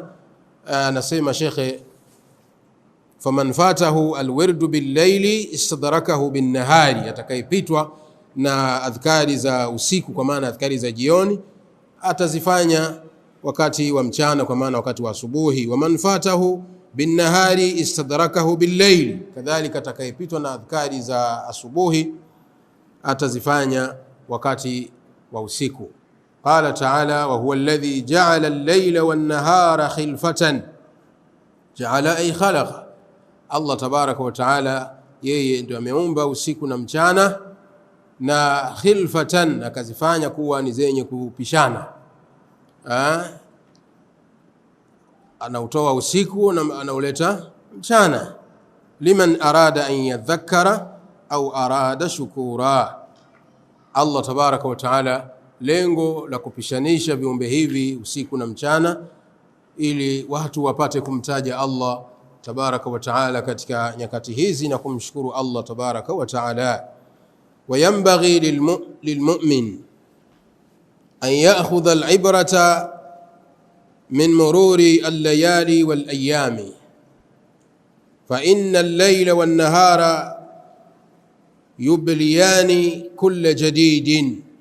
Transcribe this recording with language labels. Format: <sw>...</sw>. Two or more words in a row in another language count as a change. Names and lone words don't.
<sw>Anasema shekhe,</sw> <ar>فمن فاته الورد بالليل استدركه بالنهار,</ar> <sw>atakayepitwa na adhkari za usiku kwa maana adhkari za jioni atazifanya wakati wa mchana kwa maana wakati wa asubuhi.</sw> <ar>ومن فاته بالنهار استدركه بالليل,</ar> <sw>kadhalika atakayepitwa na adhkari za asubuhi atazifanya wakati wa usiku.</sw> <ar>قال تعالى وهو الذي جعل الليل والنهار خلفة. جعل أي خلق,</ar> <sw>Allah</sw> <ar>تبارك وتعالى</ar> <sw>yeye ndio ameumba usiku na mchana, na khilfatan akazifanya kuwa ni zenye kupishana. Anautoa usiku na anauleta mchana.</sw> <ar>لمن أراد أن يذكر أو أراد شكورا.</ar> <sw>Allah</sw> <ar>تبارك وتعالى</ar> <sw>lengo la kupishanisha viumbe hivi usiku na mchana ili watu wapate kumtaja Allah</sw> <ar>تبارك وتعالى</ar> <sw>katika nyakati hizi na kumshukuru Allah</sw> <ar>تبارك وتعالى. وينبغي للمؤمن أن يأخذ العبرة من مرور الليالي والأيام، فإن الليل والنهار يبليان كل جديد</ar>